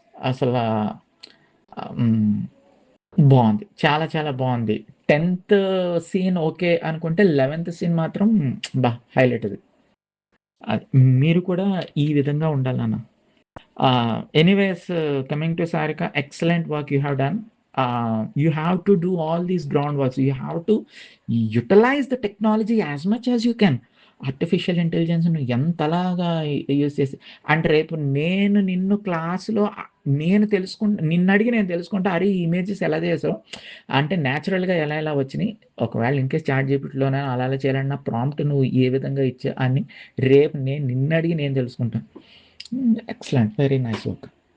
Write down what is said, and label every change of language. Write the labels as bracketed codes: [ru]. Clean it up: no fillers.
[te] అసలా హ్మ్. బావుంది. చాలా చాలా బావుంది. 10థ్ సీన్ ఓకే అనుకుంటే 11థ్ సీన్ మాత్రం హైలైట్ అది. అది. మీరు కూడా ఈ విధంగా ఉండాలి నాన్న. [en] Anyways coming to Sarika excellent work you have done. You have to do all these groundworks. You have to utilize the technology as much as you can. [te] Artificial ఇంటెలిజెన్స్‌ను ఎంతలాగా use చేసి అంటే రేపు నేను నిన్ను క్లాస్‌లో నిన్నడిగి నేను తెలుసుకుంటా, అరే! ఈ ఇమేజెస్ ఎలా చేసావు? అంటే నేచురల్‌గా ఎలా ఎలా వచ్చినియి? ఒకవేళ ఇన్‌కేస్ చాట్‌జీపీటీలోనే అలా అలా చేయాలన్నా ప్రాంప్ట్ నువ్వు ఏ విధంగా ఇచ్చావు అని రేపు నేను నిన్నడిగి నేను తెలుసుకుంటాను. [en] Excellent. Very nice work.